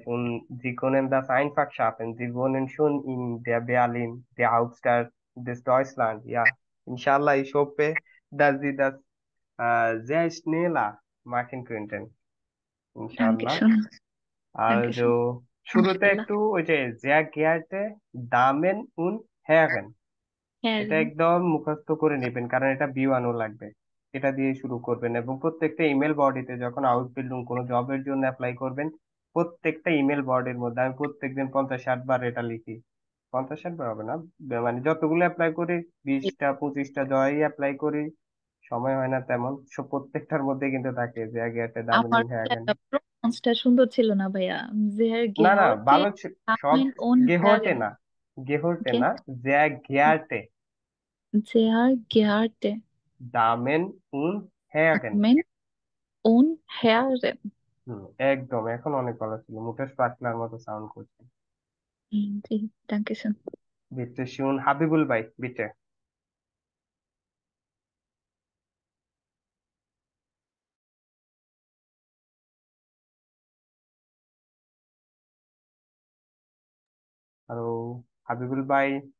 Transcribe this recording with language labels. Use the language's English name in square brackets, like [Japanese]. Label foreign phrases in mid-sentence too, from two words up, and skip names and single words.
[German] Und Sie können das einfach schaffen. Sie wohnen schon in der Berlin, der Hauptstadt des Deutschland. Ja, inshallah, ich hoffe, dass Sie das sehr schneller machen könnten. Inshallah. Dankeschön. Also, [Bangla] শুরুতে Inshallah. একটু ওই যে [German] sehr geehrte Damen und Herren, [Bangla] এটা [German] Herren. [Bangla] একদম মুখস্থ করে নেবেন, কারণ এটা B1 লাগবে। এটা দিয়ে শুরু করবেন এবং প্রত্যেকটা ইমেল বডিতে যখন আউটবিল্ডিং কোনো জবের জন্য অ্যাপ্লাই করবেন, প্রত্যেকটা ইমেল বডির মধ্যে আমি প্রত্যেকদিন 50-60 বার এটা লিখি। 50-60 বার হবে না, মানে যতগুলো অ্যাপ্লাই করি, 20টা 25টা জয় অ্যাপ্লাই করি, সময় হয় না তেমন, সব প্রত্যেকটার মধ্যে কিন্তু থাকে যে আগে একটা দামেন আমার হ্যাগেন। প্রনাউন্সটা সুন্দর ছিল না ভাইয়া। Sehr না [German] geehrte [Bangla] ভালো সব [German] Damen und গেহর্টে Herren. [Bangla] না, গেহর্টে Okay? না, [German] sehr geehrte Sehr geehrte Damen und Herren। Damen und Herren. [Bangla] একদম, এখন অনেক ভালো ছিল, মুকেশ পাটনার মতো সাউন্ড করছে। জি, Dankeschön. [German] bitte schön, [Bangla] হাবিবুল ভাই, বিটে। হ্যালো হাবিবুল ভাই।